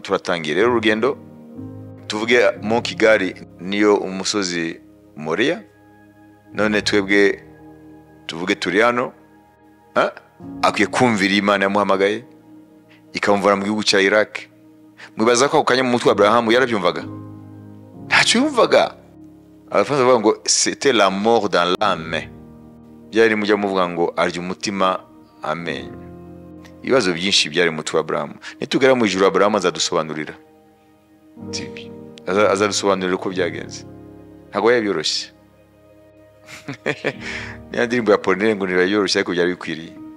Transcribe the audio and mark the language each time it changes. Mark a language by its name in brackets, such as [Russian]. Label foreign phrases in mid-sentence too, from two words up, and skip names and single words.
[Kinyarwanda] Turatangira rero urugendo, tuvuge mu Kigali niyo umusozi Moriya. None twebwe tuvuge turi hano, akwiye kumvira Imana yamuhamagaye ikamuvana mu gihugu cya Iraq. Mwibaza ko ako kanya mu mutwe wa Abrahamu yarabyumvaga? Ntacyo yumvaga. Abafaransa bavuga ngo [French] c'était la mort dans l'âme. [Kinyarwanda] Byari mujya muvuga ngo arya umutima. Amen. Ibibazo byinshi byari mu mutwe wa Abrahamu. Nitugera mu ijuru Abrahamu azadusobanurira. Azadusobanurira uko byagenze. Ntabwo yabyoroshye. niya ndirimbo ya Apollinaire ngo nirayoroshye ariko byari bikwiriye.